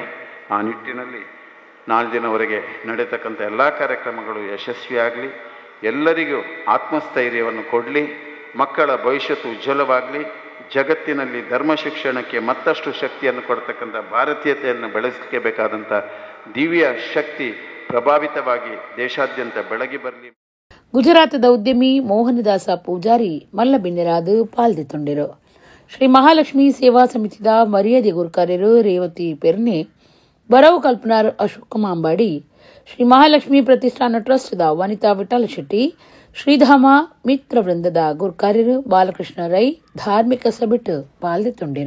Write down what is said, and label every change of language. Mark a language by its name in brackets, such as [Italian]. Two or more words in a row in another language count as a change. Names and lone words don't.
[Kannada] ಆ ನಿಟ್ಟಿನಲ್ಲಿ 4 ದಿನವರೆಗೆ ನಡೆಯತಕ್ಕಂಥ ಎಲ್ಲ ಕಾರ್ಯಕ್ರಮಗಳು ಯಶಸ್ವಿಯಾಗಲಿ, ಎಲ್ಲರಿಗೂ ಆತ್ಮಸ್ಥೈರ್ಯವನ್ನು ಕೊಡಲಿ, ಮಕ್ಕಳ ಭವಿಷ್ಯತ್ತು ಉಜ್ವಲವಾಗಲಿ, ಜಗತ್ತಿನಲ್ಲಿ ಧರ್ಮ ಶಿಕ್ಷಣಕ್ಕೆ ಮತ್ತಷ್ಟು ಶಕ್ತಿಯನ್ನು ಕೊಡ್ತಕ್ಕಂಥ ಭಾರತೀಯತೆಯನ್ನು ಬೆಳೆಸಲಿಕ್ಕೆ ಬೇಕಾದಂಥ ದಿವ್ಯ ಶಕ್ತಿ ಪ್ರಭಾವಿತವಾಗಿ ದೇಶಾದ್ಯಂತ ಬೆಳಗಿ ಬರಲಿ. [Tulu] ಗುಜರಾತದ ಉದ್ಯಮಿ ಮೋಹನದಾಸ ಪೂಜಾರಿ ಮಲ್ಲಬಿನ್ನೆರಾದು ಪಾಲ್ದೆತೊಂಡಿರು. ಶ್ರೀ ಮಹಾಲಕ್ಷ್ಮಿ ಸೇವಾ ಸಮಿತಿದ ಮರ್ಯಾದೆ ಗುರುಕಾರ್ಯರು ರೇವತಿ ಪೆರ್ನೆ, ಬರವು ಕಲ್ಪನಾರ್ ಅಶೋಕ್ ಮಾಂಬಾಡಿ, ಶ್ರೀ ಮಹಾಲಕ್ಷ್ಮಿ ಪ್ರತಿಷ್ಠಾನ ಟ್ರಸ್ಟ್ದ ವನಿತಾ ವಿಠಲ ಶೆಟ್ಟಿ, ಶ್ರೀಧಾಮ ಮಿತ್ರ ವೃಂದದ ಗುರುಕಾರ್ಯರು ಬಾಲಕೃಷ್ಣ ರೈ ಧಾರ್ಮಿಕ ಸಭೆಟ್ ಪಾಲ್ದೆತೊಂಡಿರು.